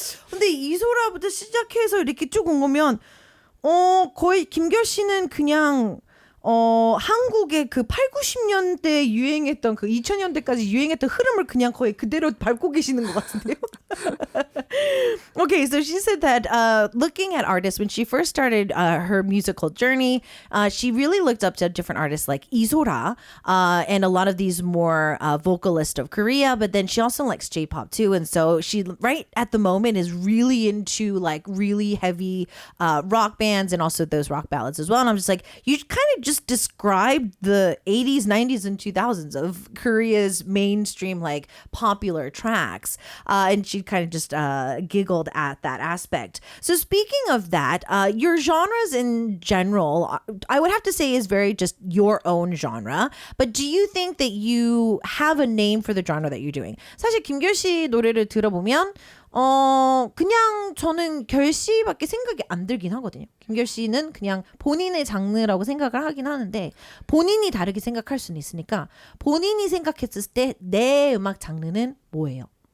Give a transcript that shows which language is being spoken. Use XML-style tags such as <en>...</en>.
<ko>근데 이소라부터 시작해서 이렇게 쭉 온 거면 거의 김결 씨는 그냥 한국의 그 8, 90년대 유행했던 그 2000년대까지 유행했던 흐름을 그냥 거의 그대로 밟고 계시는 것 같은데요.</ko> <en>Okay, so she said that looking at artists, when she first started her musical journey, she really looked up to different artists like Isora and a lot of these more vocalists of Korea, but then she also likes J-pop too. And so she, right at the moment, is really into like really heavy rock bands and also those rock ballads as well. And I'm just like, you kind of just described the 80s, 90s, and 2000s of Korea's mainstream like popular tracks. And she kind of just giggled at that aspect. So speaking of that, your genres in general, I would have to say is very just your own genre. But do you think that you have a name for the genre that you're doing?</en> <ko>사실 김결 씨 노래를 들어보면 그냥 저는 결 씨밖에 생각이 안 들긴 하거든요. 김결 씨는 그냥 본인의 장르라고 생각을 하긴 하는데 본인이 다르게 생각할 수는 있으니까 본인이 생각했을 때 내 음악 장르는 뭐예요?</ko>